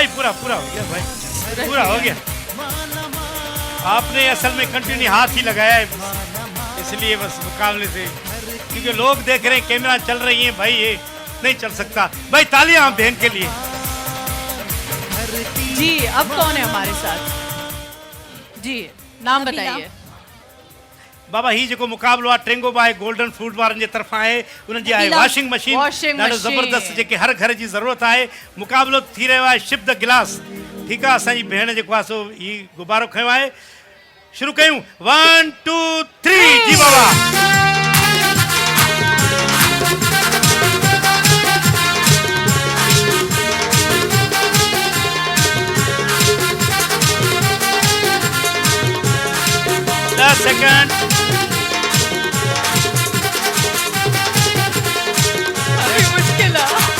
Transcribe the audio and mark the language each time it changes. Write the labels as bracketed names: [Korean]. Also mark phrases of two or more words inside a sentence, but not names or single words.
[Urdu] پورا پورا ہو گیا بھائی، پورا ہو گیا۔ آپ نے اصل میں کنٹینیو ہاتھ ہی لگایا ہے، اس لیے بس مقابلے سے، کیونکہ لوگ دیکھ رہے ہیں، کیمرا چل رہی ہے بھائی، یہ نہیں چل سکتا بھائی. تالیاں آپ بہن کے لیے. جی اب کون ہے ہمارے ساتھ? جی نام بتائیے. [Sindhi] बाबा ही जो मुकाबलो आहे ट्रेंगो बाय गोल्डन फूड वारनि जे तरफ़ां आहे, उन्हनि जी आहे [English] washing machine, [Sindhi] ॾाढो ज़बरदस्त, जेके हर घर जी ज़रूरत आहे। मुकाबलो थी रहियो आहे [English] sip the glass. [Sindhi] ठीकु आहे, असांजी भेण जेको आहे सो ही गुब्बारो खयो आहे। शुरू कयूं 1 2 3 जी बाबा। सेकंड। [Urdu] ابھی مشکل ہے.